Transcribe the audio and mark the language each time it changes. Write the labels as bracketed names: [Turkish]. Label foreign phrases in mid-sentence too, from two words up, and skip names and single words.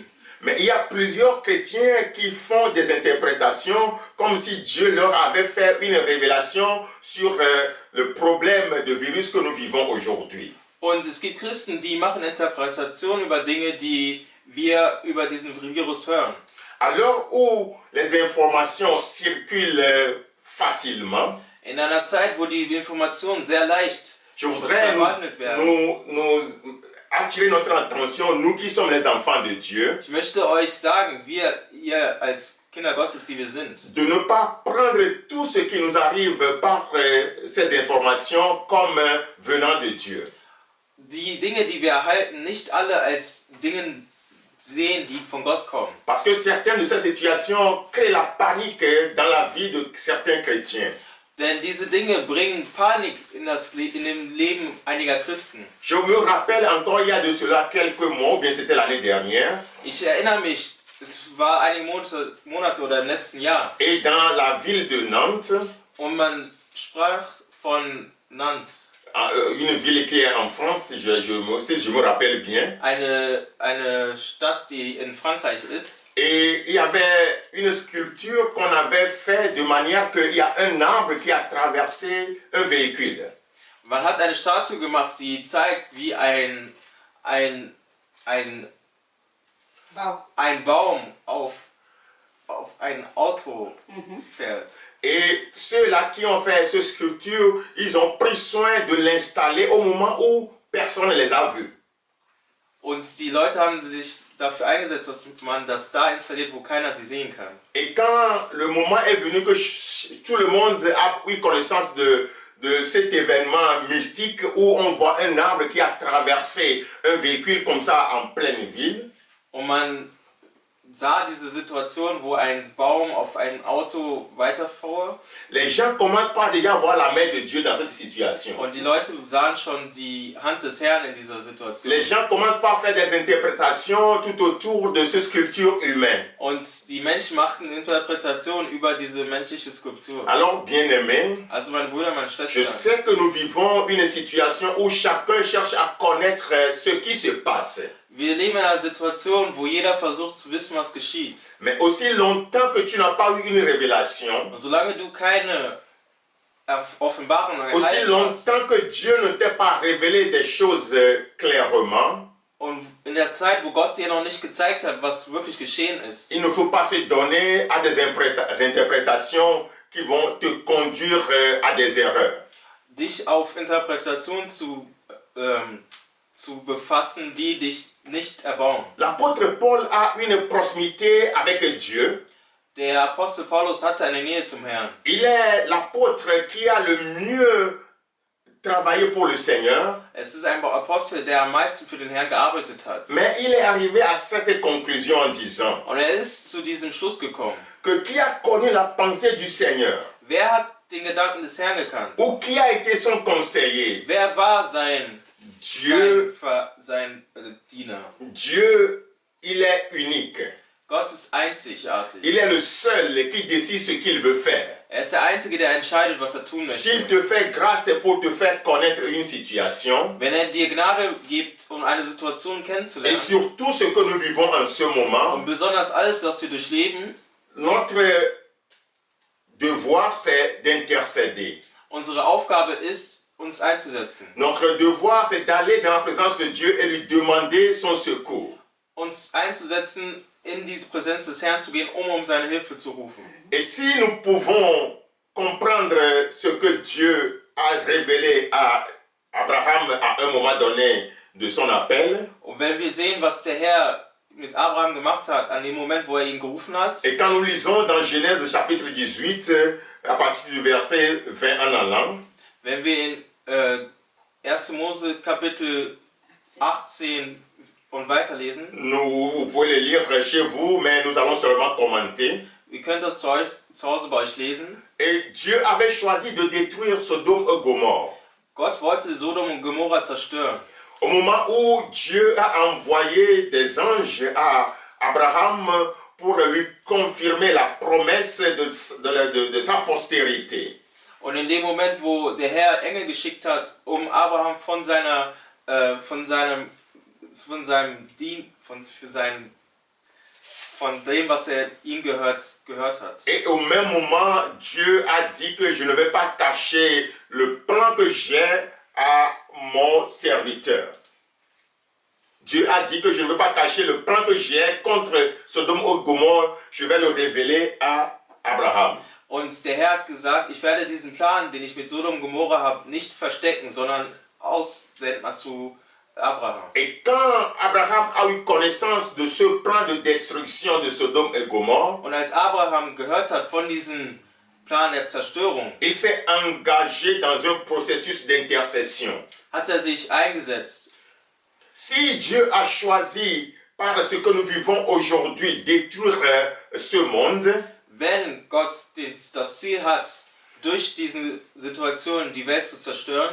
[French] Mais il y a plusieurs chrétiens qui font des interprétations comme si Dieu leur avait fait une révélation sur le problème de virus que nous vivons aujourd'hui. [German] Und es gibt Christen, die machen Interpretationen über Dinge, die wir über diesen Virus hören. [French] À l'heure où les informations circulent facilement, [German] In einer Zeit, wo die Informationen sehr leicht [French] je voudrais [German] verwandelt werden. [French] nous attirer notre attention, nous qui sommes les enfants de Dieu, [German] Ich möchte euch sagen, ihr als Kinder Gottes, die wir sind, [French] de ne pas prendre tout ce qui nous arrive par ces informations comme venant de Dieu. [German] die Dinge, die wir erhalten, nicht alle als Dinge sehen, die von Gott kommen. [French] Parce que certaines de ces situations créent la panique dans la vie de certains chrétiens. [German] Denn diese Dinge bringen Panik in dem Leben einiger Christen. [French] Je me rappelle encore il y a de cela quelques mois, ou bien c'était l'année dernière, [German] Ich erinnere mich, es war einige Monate oder im letzten Jahr, [French] et dans la ville de Nantes, [German] und man sprach von Nantes, [French] une ville qui est en France, si je me rappelle bien, [German] eine Stadt, die in Frankreich ist. [French] et il y avait une sculpture qu'on avait faite de manière qu'il y a un arbre qui a traversé un véhicule. [German] Man hat eine Statue gemacht, die zeigt, wie ein Baum auf ein Auto fährt. [French] Et ceux-là qui ont fait cette sculpture, ils ont pris soin de l'installer au moment où personne ne les a vus. [German] Und die Leute haben sich dafür eingesetzt, dass man das da installiert, wo keiner sie sehen kann. [French] Et quand le moment est venu que tout le monde a pris connaissance de cet événement mystique où on voit un arbre qui a traversé un véhicule comme ça en pleine ville, [German] Und man sah diese Situation, wo ein Baum auf ein Auto weiterfuhr. [French] les gens commencent par déjà voir la main de Dieu dans cette situation. [German] Und die Leute sahen schon die Hand des Herrn in dieser Situation. [French] Les gens commencent par faire des interprétations tout autour de cette sculpture humaine. [German] Und die Menschen machten Interpretationen über diese menschliche Skulptur. [French] Alors, bien-aimés, [German] Also mein Bruder, meine [French] je [German] Schwester, [French] sais que nous vivons une situation où chacun cherche à connaître ce qui se passe. [German] wir leben in einer Situation, wo jeder versucht zu wissen, was geschieht. [French] Mais aussi longtemps que tu n'as pas eu une révélation, [German] Und solange du keine Offenbarung [French] aussi [German] erhalten hast, [French] longtemps que Dieu ne t'ait pas révélé des choses clairement, [German] und in der Zeit, wo Gott dir noch nicht gezeigt hat, was wirklich geschehen ist, [French] il ne faut pas se donner à des interprétations qui vont te conduire à des erreurs. [German] dich auf Interpretation zu befassen, die dich nicht erbauen. [French] L'apôtre Paul a une proximité avec Dieu. [German] Der Apostel Paulus hatte eine Nähe zum Herrn. [French] Il est l'apôtre qui a le mieux travaillé pour le Seigneur. [German] Es ist ein Apostel, der am meisten für den Herrn gearbeitet hat. [French] Mais il est arrivé à cette conclusion en disant [German] Und er ist zu diesem Schluss gekommen. [French] que qui a connu la pensée du Seigneur [German] Wer hat den Gedanken des Herrn gekannt? [French] ou qui a été son conseiller? [German] Wer war sein Diener? [French] Dieu, il est unique. [German] Gott ist einzigartig. [French] Il est le seul qui décide ce qu'il veut faire. [German] Er ist der Einzige, der entscheidet, was er tun [French] S'il [German] möchte. [French] te fait grâce, c'est pour te faire connaître une situation. [German] Wenn er dir Gnade gibt, um eine Situation [French] Et [German] kennenzulernen, [French] surtout ce que nous vivons en ce [German] und [French] moment, [German] besonders alles, was wir durchleben, [French] notre devoir, c'est d'intercéder. [German] unsere Aufgabe ist, uns einzusetzen. [French] Notre devoir, c'est d'aller dans la présence de Dieu et lui demander son secours. [German] Uns einzusetzen, in diese Präsenz des Herrn zu gehen, um seine Hilfe zu rufen. [French] Et si nous pouvons comprendre ce que Dieu a révélé à Abraham à un moment donné de son appel, [German] Und Und wenn wir sehen, was der Herr mit Abraham gemacht hat, an dem Moment, wo er ihn gerufen hat, [French] Et quand nous lisons dans Genèse chapitre 18, à partir du verset 20 en allant, [German] wenn wir in 1. Mose Kapitel 18 und weiterlesen, [French] vous pouvez le lire chez vous, mais nous allons seulement commenter. [German] ihr könnt das zu Hause bei euch lesen. [French] Et Dieu avait choisi de détruire Sodome et Gomorrhe. [German] Gott wollte Sodom und Gomorra zerstören. [French] Au moment où Dieu a envoyé des anges à Abraham pour lui confirmer la promesse de sa postérité. [German] Und in dem Moment, wo der Herr Engel geschickt hat, um Abraham von dem, was er ihm gehört hat. [French] Et au même moment, Dieu a dit que je ne vais pas cacher le plan que j'ai à mon serviteur. Dieu a dit que je ne vais pas cacher le plan que j'ai contre Sodome et Gomorrhe, je vais le révéler à Abraham. [German] Und der Herr hat gesagt, ich werde diesen Plan, den ich mit Sodom und Gomorra habe, nicht verstecken, sondern aussenden zu Abraham. [French] Et quand Abraham a eu connaissance de ce plan de destruction de Sodome et Gomorrhe, [German] Und als Abraham gehört hat von diesem Plan der Zerstörung, [French] il s'est engagé dans un processus d'intercession. [German] hat er sich eingesetzt. [French] Si Dieu a choisi, par ce que nous vivons aujourd'hui, détruire ce monde, [German] Wenn Gott das Ziel hat, durch diese Situation die Welt zu zerstören,